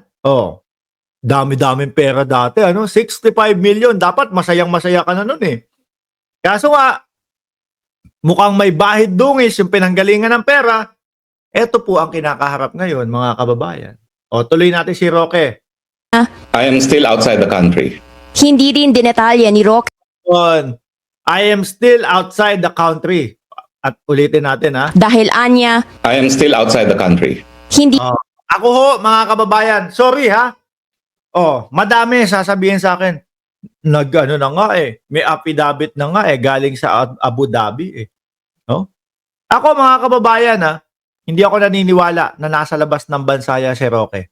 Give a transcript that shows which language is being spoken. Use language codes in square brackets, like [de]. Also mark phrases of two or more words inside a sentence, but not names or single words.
[tl] Dami-daming pera dati. 65 million. Dapat masayang-masaya ka na nun Kaso nga, mukhang may bahid dungis yung pinanggalingan ng pera. Ito po ang kinakaharap ngayon, mga kababayan. Tuloy natin si Roque. [en] I am still outside the country. [tl] hindi rin dinetalya ni Roque [en] I am still outside the country. [tl] At ulitin natin ha. Dahil anya, [en] I am still outside the country. [tl] hindi Ako ho, mga kababayan, sorry ha. Madami sasabihin sa akin. Nag-ano na nga eh. May affidavit na nga eh. Galing sa Abu Dhabi eh. No? Ako mga kababayan ha, hindi ako naniniwala na nasa labas ng bansa yan si Roque.